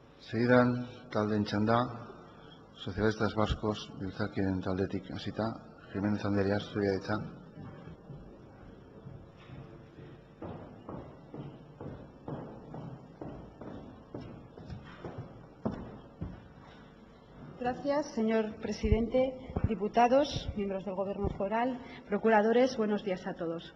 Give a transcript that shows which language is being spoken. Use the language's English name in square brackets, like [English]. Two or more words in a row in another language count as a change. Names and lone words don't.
[Basque] Segidan, taldeen txanda, Socialistas Vascos, biltzarkideen taldetik hasita, Jiménez Anderea, zurea hitza. [Spanish] Gracias, señor presidente, diputados, miembros del Gobierno foral, procuradores, buenos días a todos.